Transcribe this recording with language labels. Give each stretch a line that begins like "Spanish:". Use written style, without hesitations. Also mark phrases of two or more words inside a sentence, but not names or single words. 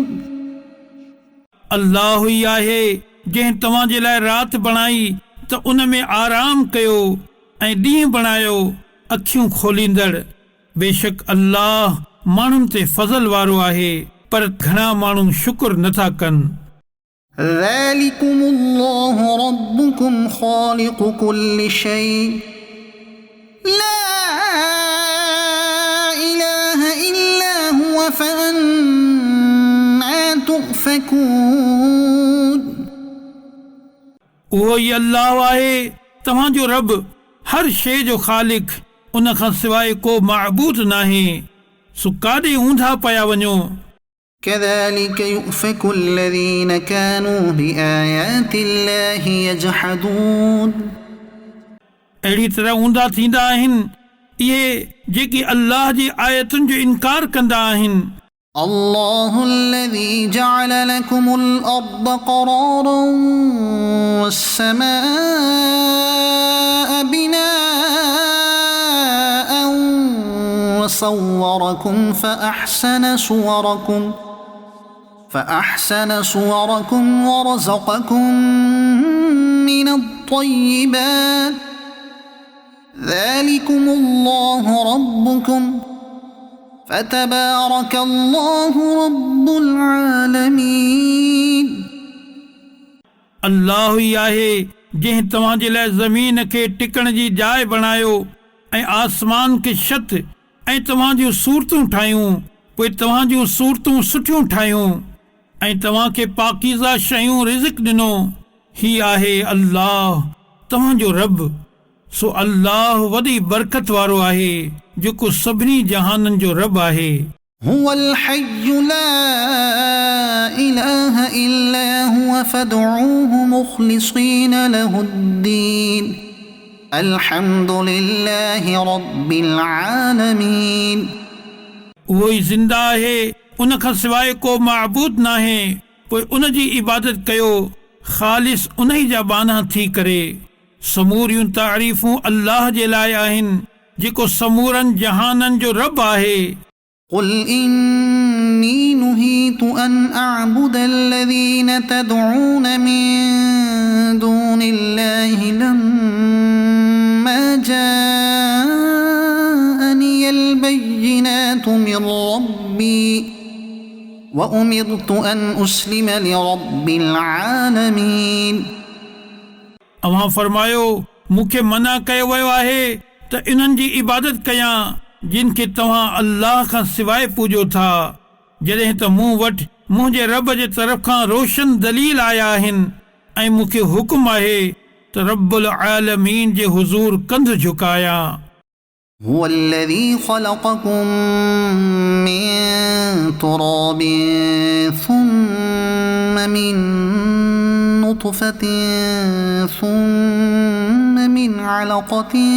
Sindhi: अल्लाह ही आहे जंहिं तव्हांजे लाइ राति बणाई त उन में आराम कयो ऐं ॾींहुं बणायो अखियूं खोलींदड़। बेशक अल्लाह माण्हुनि ते फज़ल वारो आहे, पर घणा माण्हू शुक्र नथा कनि।
Arabic: ذلكم الله ربكم خالق كل شيء لا إله إلا هو فأنى تؤفكون।
Sindhi: उहो ई अल्लाह आहे तव्हांजो रब, हर शइ जो ख़ालिक, उन खां सवाइ को माबूद नाहे, सो काॾे ऊंधा पिया वञो।
Arabic: كذلك يؤفك الذين كانوا بآيات الله يجحدون।
Sindhi: अहिड़ी तरह ऊंधा थींदा आहिनि इहे जेकी अल्लाह जी आयतुनि जो इनकार कंदा आहिनि।
Arabic: الله الذي جعل لكم الأرض قرارا والسماء بناء وصوركم فأحسن صوركم ورزقكم من الطيبات ذلكم الله ربكم فتبارك الله رب العالمين।
Sindhi: अल्लाह ही आहे जंहिं तव्हांजे लाइ ज़मीन खे टिकण जी जाइ बणायो ऐं आसमान खे छत ऐं तव्हांजूं सूरतूं ठाहियूं, पोइ तव्हांजूं सूरतूं सुठियूं ठाहियूं ऐं तव्हांखे पाकीज़ा शयूं रिज़्क़ ॾिनो। ही आहे अल्लाह तव्हांजो रब, सो अल्लाह वॾी बरकत वारो आहे जेको सभिनी जहाननि जो रब आहे।
Arabic: هو الحي لا إله إلا هو فادعوه مخلصين له الدين الحمد لله رب العالمين।
Sindhi: उहो ई ज़िंदा आहे, उन खां सवाइ को माबूद नाहे, पोइ उन जी इबादत कयो ख़ालिस उन ई जा बाना थी करे। समूरियूं तारीफ़ूं अल्लाह जे लाइ आहिनि जेको समूरनि जहाननि जो रब आहे।
Arabic: قل إني نهيت أن أعبد الذين تدعون من دون الله لما جاءني البينات من ربي وأمرت أن أسلم لرب العالمين।
Sindhi: अवां फरमायो मूंखे मना कयो वियो आहे त इन्हनि जी इबादत कयां जिन खे तव्हां अल्लाह खां सवाइ पूॼो था, जॾहिं त मूं वटि मुंहिंजे रब जे तरफ़ खां रोशन दलील आया आहिनि ऐं मूंखे हुकुम आहे त
Arabic: رب العالمين
Sindhi: जे हुज़ूर कंध झुकायां।
Arabic: هو الذي خلقكم من تراب ثم من نطفة ثم من علقة